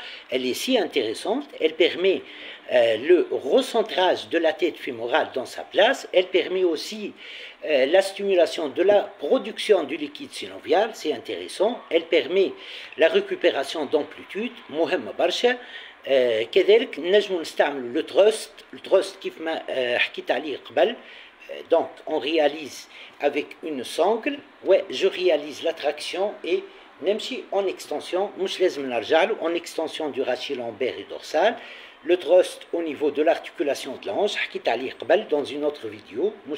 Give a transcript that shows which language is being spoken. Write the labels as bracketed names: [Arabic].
[French] Elle est si intéressante, elle permet le recentrage de la tête fémorale dans sa place, elle permet aussi la stimulation de la production du liquide synovial, c'est intéressant, elle permet la récupération d'amplitude, [Arabic] مهمة برشا. كذلك نجم نستعمل le trust كيف ما حكيت عليه قبل. [French] Donc, on réalise avec une sangle, ouais, je réalise la traction et même si en extension, en extension du rachis lombaire et dorsal, le thrust au niveau de l'articulation de la hanche, dans une autre vidéo,